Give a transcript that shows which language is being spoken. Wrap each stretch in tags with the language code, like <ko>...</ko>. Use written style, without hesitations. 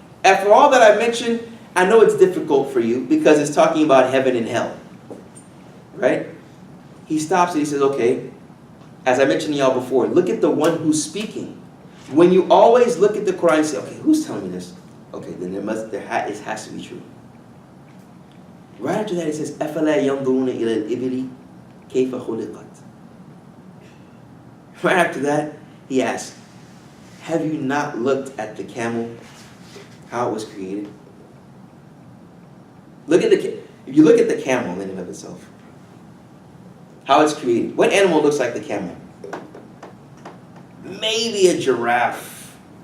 <en>After all that I've mentioned, I know it's difficult for you because it's talking about heaven and hell. Right? He stops and He says, okay, as I mentioned to y'all before, look at the one who's speaking. When you always look at the Quran and say, okay, who's telling me this? Okay, then it has to be true. Right after that, He says,</en> <ar>أَفَلَا يَنْظُرُونَ إِلَى الْإِبِلِ كَيْفَ خُلِقَتْ.</ar> <en>Right after that, He asks, have you not looked at the camel, how it was created? If you look at the camel in and of itself, how it's created. What animal looks like the camel? Maybe a giraffe.</en>